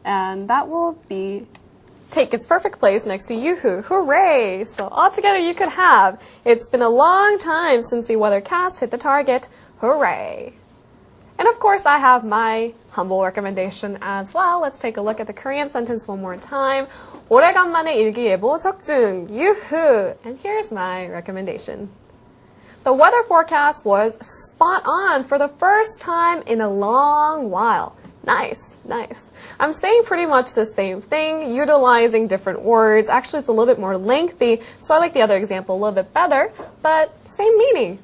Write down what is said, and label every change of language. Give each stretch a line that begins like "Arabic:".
English: And that will take its perfect place next to yoo-hoo, hooray. So altogether you could have, it's been a long time since the weathercast hit the target, hooray. And of course I have my humble recommendation as well. Let's take a look at the Korean sentence one more time.
Korean: 오래간만에 일기예보 적중,
English: yoo-hoo. And here's my recommendation. The weather forecast was spot on for the first time in a long while. Nice, nice. I'm saying pretty much the same thing, utilizing different words. Actually, it's a little bit more lengthy, so I like the other example a little bit better, but same meaning.